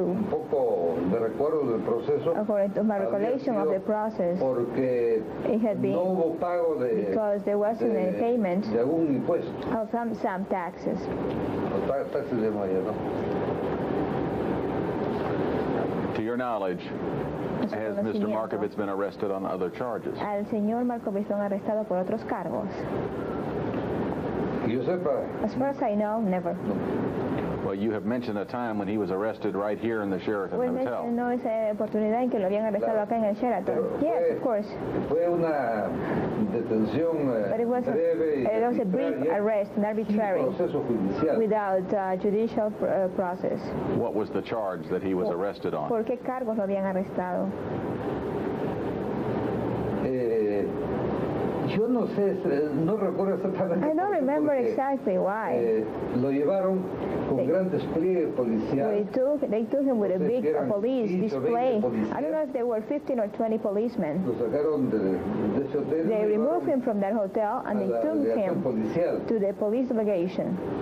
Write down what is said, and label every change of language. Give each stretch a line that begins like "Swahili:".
Spanish: un poco de recuerdo del proceso,
English: according to my recollection of the process, it had been because there wasn't any payment
Spanish: de algún impuesto.
English: of some taxes.
Spanish: Taxes de Maya, ¿no?
English: To your knowledge, has Mr. Markovits been arrested on other charges?
Spanish: Al señor Markovits lo han arrestado por otros cargos. Que yo sepa.
English: As far as I know, never. Well, you have mentioned a time when he was arrested right here in the Sheraton Hotel.
Spanish: No, esa oportunidad en que lo habían arrestado acá en el Sheraton.
English: Yes, of course.
Spanish: Fue una detención breve.
English: It was a brief arrest, an arbitrary, without judicial process. What was the charge that he was arrested on?
Spanish: ¿Por qué cargos lo habían arrestado? Yo no sé, no recuerdo exactamente.
English: I don't remember exactly why.
Spanish: Lo llevaron con gran despliegue policial.
English: They took him with a big police display. I don't know if there were 15 or 20 policemen.
Spanish: Lo sacaron de ese hotel.
English: They removed him from that hotel and they took him to the police delegation.